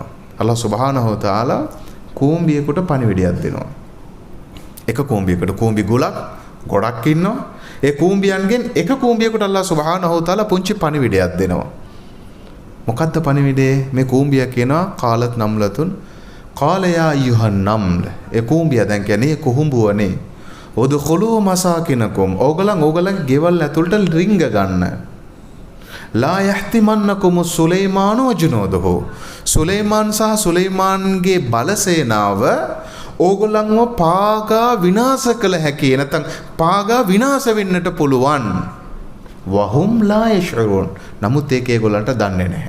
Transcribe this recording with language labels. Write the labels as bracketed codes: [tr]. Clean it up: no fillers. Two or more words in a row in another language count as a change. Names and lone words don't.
[ar] الله سبحانه وتعالى [si] කූඹියෙකුට පණිවිඩයක් දෙනවා. එක කූඹියකට කූඹි ගොඩක් ඉන්නවා. ඒ කූඹියන්ගෙන් එක කූඹියකට [ar] الله سبحانه وتعالى [si] පුංචි පණිවිඩයක් දෙනවා. මොකද්ද පණිවිඩේ? මේ කූඹිය කියනවා [ar] قالت نملة قال يا أيها النمل [si] ඒ කූඹිය දැන් කියන්නේ කුහුඹුවනේ [ar] ادخلوا مساكنكم [si] ඕගලන් ගෙවල් ඇතුළට රිංග ගන්න [ar] لا يحطمنكم سليمان وجنوده [si] සුලයිමාන් සහ සුලයිමාන්ගේ බලසේනාව ඕගලන්ව පාගා විනාශ කළ හැකි නැත්නම් පාගා විනාශ වෙන්නට පුළුවන් [ar] وهم لا يشعرون [si] නමුත් ඒක ඒගොල්ලන්ට දන්නේ නැහැ.